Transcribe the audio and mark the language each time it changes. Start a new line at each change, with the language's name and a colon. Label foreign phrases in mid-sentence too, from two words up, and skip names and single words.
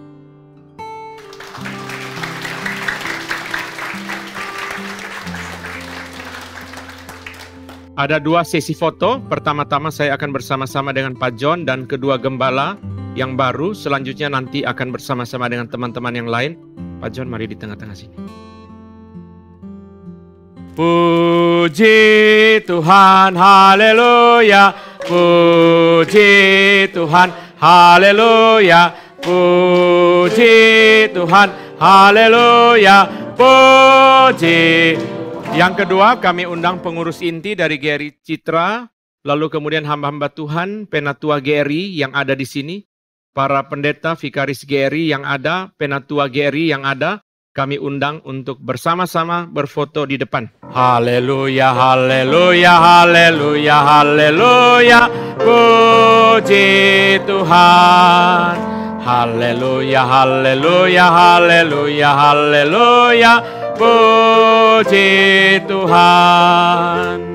Indonesian: Ada dua sesi foto. Pertama-tama saya akan bersama-sama dengan Pak John dan kedua gembala yang baru. Selanjutnya nanti akan bersama-sama dengan teman-teman yang lain. Pak John, mari di tengah-tengah sini. Puji Tuhan, haleluya. Puji Tuhan, haleluya. Puji Tuhan, haleluya. Puji. Yang kedua, kami undang pengurus inti dari GRI Citra, lalu kemudian hamba-hamba Tuhan, Penatua GRI yang ada di sini, para pendeta, vikaris GRI yang ada, Penatua GRI yang ada, kami undang untuk bersama-sama berfoto di depan. Haleluya, haleluya, haleluya, haleluya, puji Tuhan. Haleluya, haleluya, haleluya, haleluya, puji Tuhan.